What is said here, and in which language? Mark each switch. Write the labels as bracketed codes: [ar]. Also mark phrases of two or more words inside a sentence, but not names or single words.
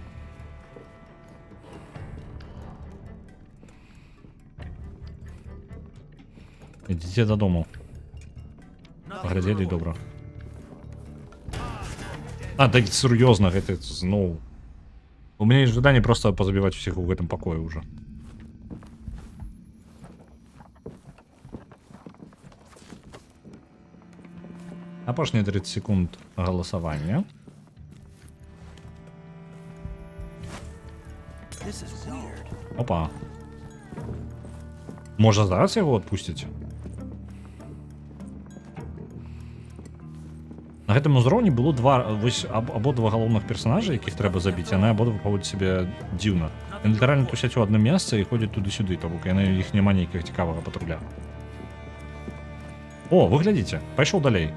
[be] Ідзіце дадому. Паглядзелі добра. А, так сур'ёзна гэта зноў. [ru] У меня есть желание просто позабивать всех в этом покое уже. Апошние 30 секунд голосования. Опа. Можно зараз его отпустить? [be] На гэтым узроўні было абодва галоўных персонажа, якіх трэба забіць, яны абодва паводзяць сябе дзіўна. Яны літаральна тусяць у адным месцы і ходзяць туды-сюды, то бок яны іх няма нейкага цікавага патруля. О, вы глядзіце, пайшоў далей.